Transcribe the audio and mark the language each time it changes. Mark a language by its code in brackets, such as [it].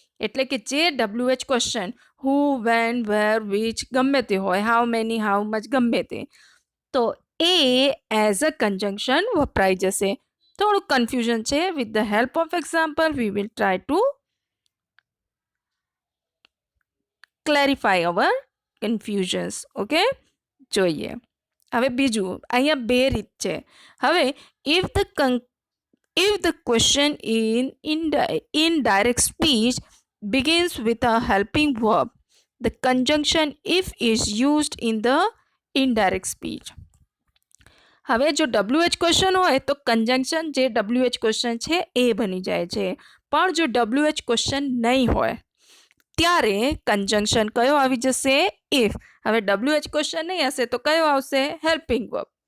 [gu] એટલે કે જે WH question who, van, wear, which ગમે તે હોય, હાઉ મેની, હાઉ મચ ગમે તે, તો એ એઝ અ કંજંક્શન વપરાઈ જશે. થોડુંક કન્ફ્યુઝન છે. [en] With the help of example we will try to clarify our confusions. [gu] Okay, જોઈએ. હવે બીજું અહીંયા બે રીત છે. [en] હવે if the question in direct speech begins with a helping verb, the conjunction if is used in the indirect speech. [gu] હવે જો WH ક્વેશ્ચન હોય તો કન્જંક્શન જે WH ક્વેશ્ચન છે એ બની જાય છે. પણ જો WH ક્વેશ્ચન નહીં હોય ત્યારે કન્જંક્શન કયો આવી જશે? ઇફ. હવે WH ક્વેશ્ચન નહીં હશે તો કયો આવશે? Helping verb.